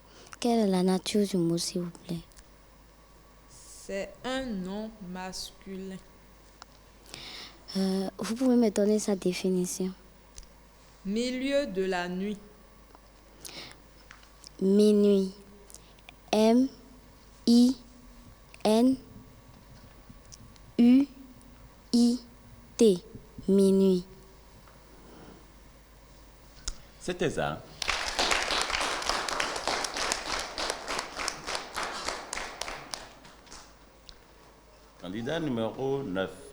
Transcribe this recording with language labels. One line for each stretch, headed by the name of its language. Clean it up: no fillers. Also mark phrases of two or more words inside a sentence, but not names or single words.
French: Quelle est la nature du mot, s'il vous plaît? C'est un nom masculin. Vous pouvez me donner sa définition? Milieu de la nuit. Minuit. M-I-N-U-I-T. Minuit. C'était ça. Candidat numéro 9.